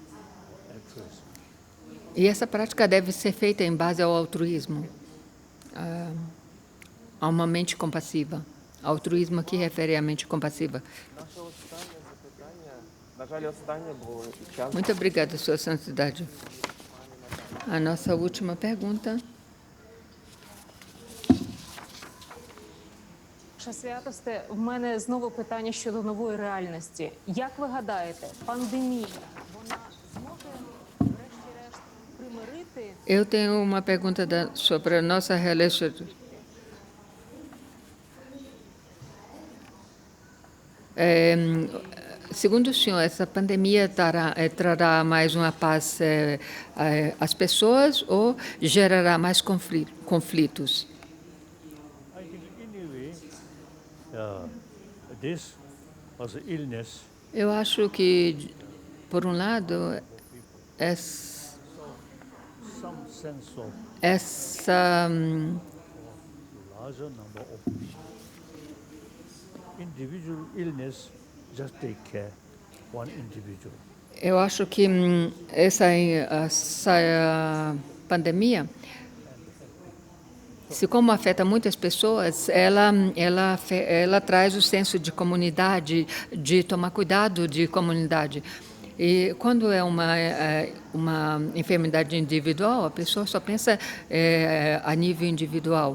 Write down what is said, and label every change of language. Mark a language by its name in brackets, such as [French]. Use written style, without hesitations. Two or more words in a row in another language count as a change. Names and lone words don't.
[Portuguese] E essa prática deve ser feita em base ao altruísmo, a uma mente compassiva. Altruísmo aqui refere à mente compassiva. Muito obrigada, Sua Santidade. A nossa última pergunta. [Ukrainian] Святосте, в мене знову питання щодо нової реальності. Як ви гадаєте, пандемія, вона зможе врешті-решт примирити? [Portuguese] Eu tenho uma pergunta sobre a nossa realidade. Segundo o senhor, essa pandemia trará mais uma paz às pessoas ou gerará mais conflitos? [English] I think anyway, this was an illness. [Portuguese] Eu acho que, por um lado, [English] Some sense of [Portuguese] essa [English] larger number of individual illness. Just take care one individual. [Portuguese] eu acho que essa pandemia, se como afeta muitas pessoas, ela traz o senso de comunidade, de tomar cuidado de comunidade. E quando é uma enfermidade individual, a pessoa só pensa a nível individual.